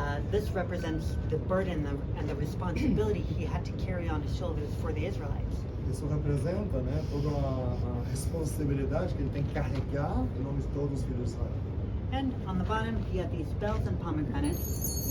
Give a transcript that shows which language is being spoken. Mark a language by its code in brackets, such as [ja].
[en] This represents the burden and the responsibility he had to carry on his shoulders for the Israelites. [pt] Isso representa, né, toda a responsabilidade que ele tem que carregar em nome de todos os filhos de Israel. [en] And on the bottom, he had these bells and pomegranates.